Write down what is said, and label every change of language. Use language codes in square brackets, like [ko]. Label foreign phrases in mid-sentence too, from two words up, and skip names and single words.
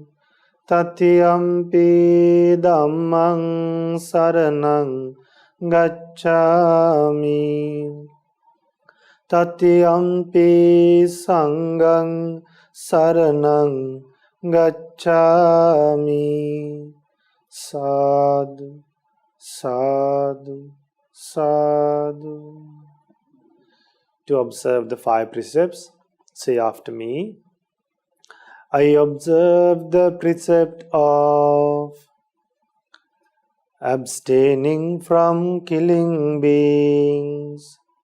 [pi] Tatiyampi dhammaṃ saranam gacchāmi. Tatiyampi sanghaṃ saranam gacchāmi. Sadhu, sadhu, sadhu. [en] To observe the 5 precepts, say after me. I observe the precept of abstaining from killing beings.